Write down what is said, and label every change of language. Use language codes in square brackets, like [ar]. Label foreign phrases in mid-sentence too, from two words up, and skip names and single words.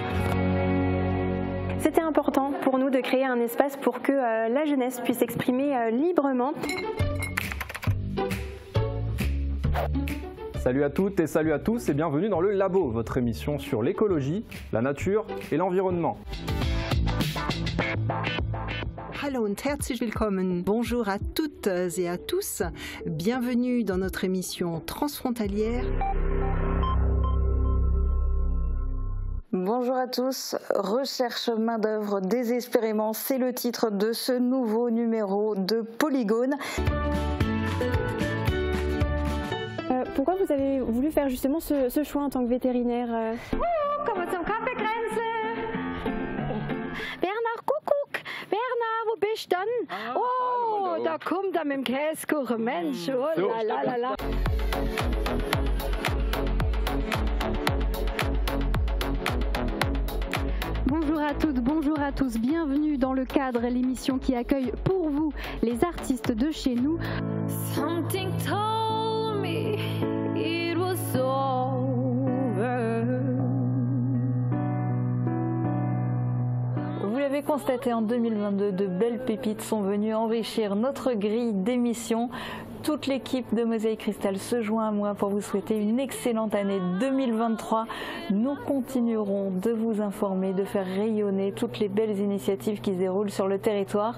[fr] C'était important pour nous de créer un espace pour que la jeunesse puisse s'exprimer librement. Salut à toutes et salut à tous et bienvenue dans le Labo, votre émission sur l'écologie, la nature et l'environnement. [de] Hallo und herzlich willkommen. [fr] Bonjour à toutes et à tous. Bienvenue dans notre émission transfrontalière. Bonjour à tous. Recherche main-d'œuvre désespérément, c'est le titre de ce nouveau numéro de Polygone. Pourquoi vous avez voulu faire justement ce choix en tant que vétérinaire [de] Kommen zum Kaffeekränzle. Bernard, Kuckuck. Bernard, wo bist du denn? Oh, da kommt er mit dem Käsekuchen. Mensch, [fr] oh la la la la. Bonjour à toutes, bonjour à tous, bienvenue dans Le Cadre, l'émission qui accueille pour vous les artistes de chez nous. [en] Something told me it was over. [fr] Vous l'avez constaté, en 2022, de belles pépites sont venues enrichir notre grille d'émissions. Toute l'équipe de Mosaïque Cristal se joint à moi pour vous souhaiter une excellente année 2023. Nous continuerons de vous informer, de faire rayonner toutes les belles initiatives qui se déroulent sur le territoire.